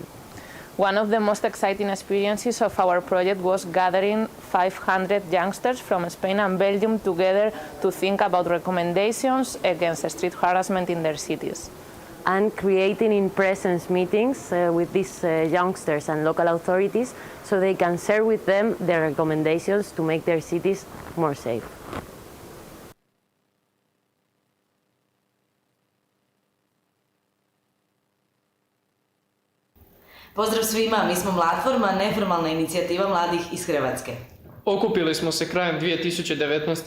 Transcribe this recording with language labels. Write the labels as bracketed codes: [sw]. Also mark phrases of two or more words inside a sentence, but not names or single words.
[en] One of the most exciting experiences of our project was gathering 500 youngsters from Spain and Belgium together to think about recommendations against street harassment in their cities. And creating in-presence meetings with these youngsters and local authorities so they can share with them their recommendations to make their cities more safe. [hr] Pozdrav svima, mi smo Mlatforma, neformalna inicijativa mladih iz Hrvatske. Okupili smo se krajem 2019.